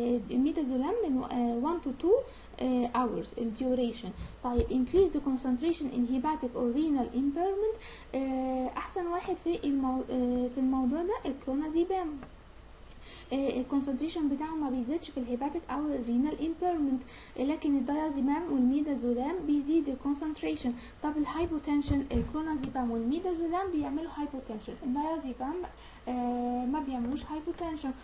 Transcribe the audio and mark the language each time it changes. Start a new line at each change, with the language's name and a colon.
Arabic: الميدازولام من 1 to 2 hours الديوريشن. طيب
English: increase the concentration in hepatic or renal impairment،
Arabic: احسن واحد في الموضوع ده الكلونازيبام. الكونسنتريشن بتاعه ما بيزيدش في الهيباتيك او الرينال امبيرمنت، لكن الدايازيبام والميدازولام بيزيد الكونسنتريشن. طب الهايبوتنشن، الكلونازيبام والميدازولام بيعملوا هايبوتنشن، الدايازيبام ما بيعملوش هايبوتنشن.